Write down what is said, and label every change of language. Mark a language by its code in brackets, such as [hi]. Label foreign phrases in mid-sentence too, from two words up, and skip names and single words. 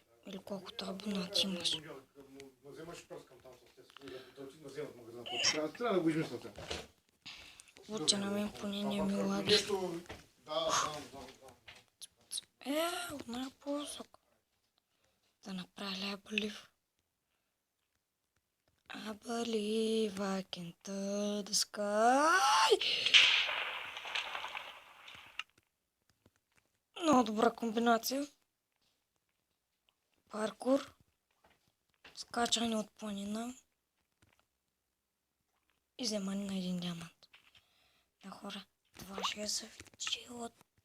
[bg] Или колкото абонати имаш. Вземаш пръскам там с тези, да вземат магазина. Трябва да го измисля сега. Луче на мен поне не ми лаги. Нещо... Да. От най по-високо. Да направя ли [en] I believe? I believe I can touch the sky. [bg] Много добра комбинация. Паркур. Скачане от планина. И вземане на един диамант. Да, хора, това ще е за видеото.